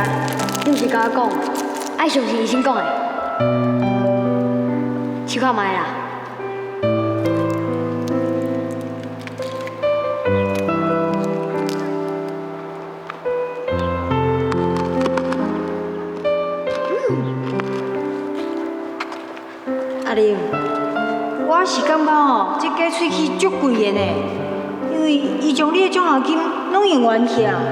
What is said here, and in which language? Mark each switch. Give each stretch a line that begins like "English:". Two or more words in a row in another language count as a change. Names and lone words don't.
Min Nan Chinese: 你毋是甲我讲，爱相信医生讲的。试看卖啦。阿玲，我是感觉吼，这假喙齿足贵的呢，因为伊将你的奖学金拢用完去啊。